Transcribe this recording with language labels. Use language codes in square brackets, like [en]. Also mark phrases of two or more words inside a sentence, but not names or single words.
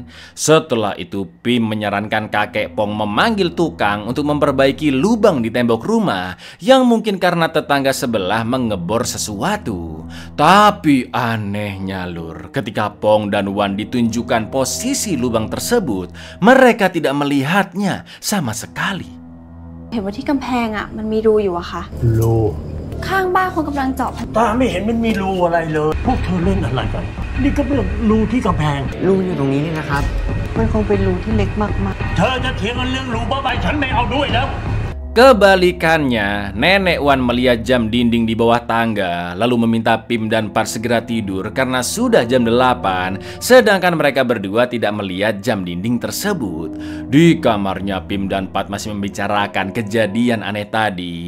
[id] Setelah itu Pim menyarankan kakek Pong memanggil tukang untuk memperbaiki lubang di tembok rumah yang mungkin karena tetangga sebelah mengebor sesuatu. Tapi anehnya lur, ketika Pong dan Wan ditunjukkan posisi lubang tersebut, mereka tidak melihatnya sama sekali. [th] เห็นว่าที่กำแพงอ่ะมันมีรูอยู่อะค่ะ รู ข้างบ้านคนกำลังเจาะ ตาไม่เห็นมันมีรูอะไรเลย พวกเธอเล่นอะไรกัน นี่ก็เป็นรูที่กำแพง รูอยู่ตรงนี้นี่นะครับ มันคงเป็นรูที่เล็กมาก เธอจะเถียงกันเรื่องรูบ้าใบฉันไม่เอาด้วยแล้ว [id] Kebalikannya, nenek Wan melihat jam dinding di bawah tangga, lalu meminta Pim dan Pat segera tidur karena sudah jam 8, sedangkan mereka berdua tidak melihat jam dinding tersebut. Di kamarnya Pim dan Pat masih membicarakan kejadian aneh tadi.